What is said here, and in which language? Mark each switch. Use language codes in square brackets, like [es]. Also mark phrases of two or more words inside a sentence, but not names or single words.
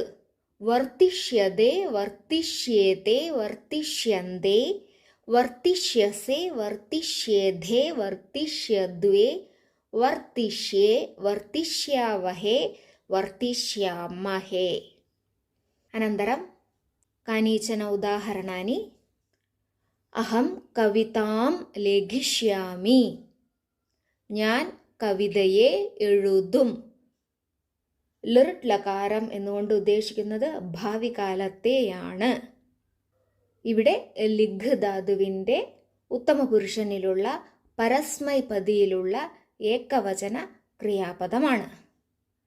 [sa] वर्तिष्यते, वर्तिष्येते, वर्तिष्यन्ते, वर्तिष्यसे, वर्तिष्येधे, वर्तिष्यद्वे, वर्तिष्ये, वर्तिष्यावहे, वर्तिष्यामहे. अनन्तरं कानिचन उदाहरणानि. अहं कवितां लेखिष्यामि. [ml] ഞാൻ കവിതയെ എഴുതും. ലിർട്ട് ലകാരം എന്നുകൊണ്ട് ഉദ്ദേശിക്കുന്നത് ഭാവി കാലത്തെയാണ്. ഇവിടെ ലിഘ് ധാതുവിൻ്റെ ഉത്തമപുരുഷനിലുള്ള പരസ്മൈപദിയിലുള്ള ഏകവചന ക്രിയാപദമാണ്.